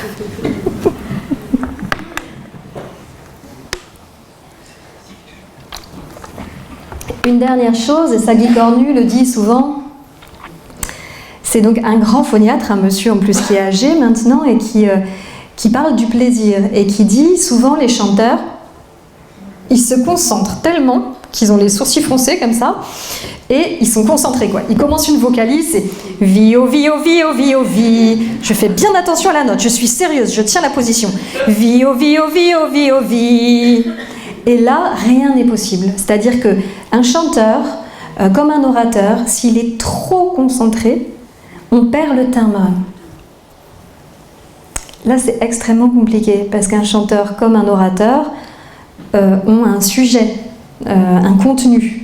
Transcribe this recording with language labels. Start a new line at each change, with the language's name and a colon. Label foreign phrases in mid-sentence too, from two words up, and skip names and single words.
French: Une dernière chose, et Sagi Cornu le dit souvent, c'est donc un grand phoniatre, un monsieur en plus qui est âgé maintenant et qui parle du plaisir et qui dit souvent les chanteurs, ils se concentrent tellement qu'ils ont les sourcils froncés comme ça et ils sont concentrés quoi. Ils commencent une vocalise, c'est vi oh vi oh vi oh vi oh vi. Je fais bien attention à la note, je suis sérieuse, je tiens la position. Vi oh vi oh vi oh vi oh vi. Et là, rien n'est possible. C'est-à-dire qu'un chanteur, comme un orateur, s'il est trop concentré, on perd le timbre. Là, c'est extrêmement compliqué, parce qu'un chanteur comme un orateur ont un sujet, un contenu.